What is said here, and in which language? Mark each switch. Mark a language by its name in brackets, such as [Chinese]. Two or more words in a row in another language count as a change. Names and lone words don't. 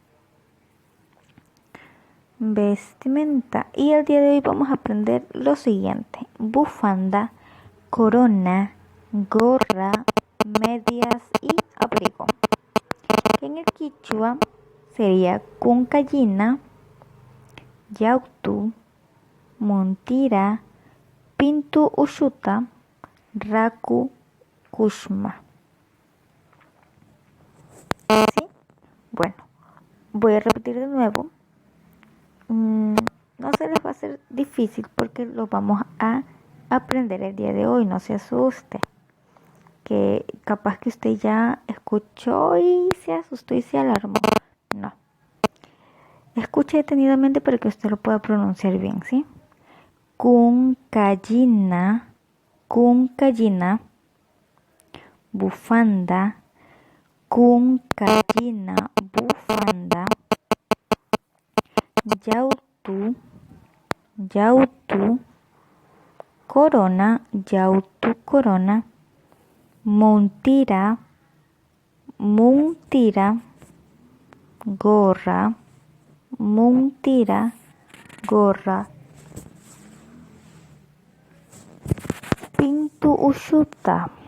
[Spanish] Y el día de hoy vamos a aprender lo siguiente: bufanda, corona, gorra, medias y abrigo. Que en el quichua sería [Quechua] cuncayina, yautu, montira, pintu ushuta, raku, kushma. [Spanish] ¿Sí? Bueno, voy a repetir de nuevo. No se les va a hacer difícil porque lo vamos a aprender el día de hoy. No se asuste, que capaz que usted ya escuchó y se asustó y se alarmó. No, escuche detenidamente para que usted lo pueda pronunciar bien, ¿sí? [Quechua] Cuncayina, cuncayina, bufanda, cuncayina, bufanda, yautu, yautu, corona, yautu, corona, montira, muntira, gorra, muntira, gorra, pintu ushuta,